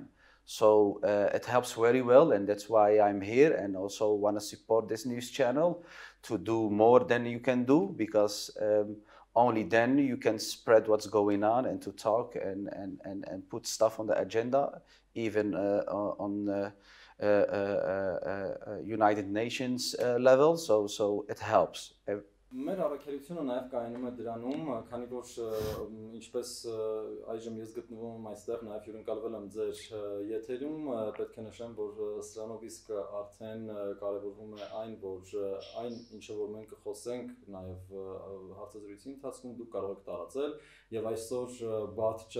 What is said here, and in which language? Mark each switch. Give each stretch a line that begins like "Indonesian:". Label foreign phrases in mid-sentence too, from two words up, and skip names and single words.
English: So it helps very well, and that's why I'm here and also want to support this news channel to do more than you can do, because Only then you can spread what's going on and to talk and put stuff on the agenda, even on United Nations level. So it helps.
Armenian: Մեր առաքելությունը նաև կայանում է դրանում, քանի որ ինչպես այժմ ես գտնվում եմ այստեղ, նաև հյուրընկալվել եմ ձեր եթերում, պետք է նշեմ, որ սրանով իսկ արդեն կարևորվում է այն, որ այն ինչը որ մենք կխոսենք նաև հարցազրույցի ընթացքում դուք կարող եք տարածել, եւ այսօր բաց չէ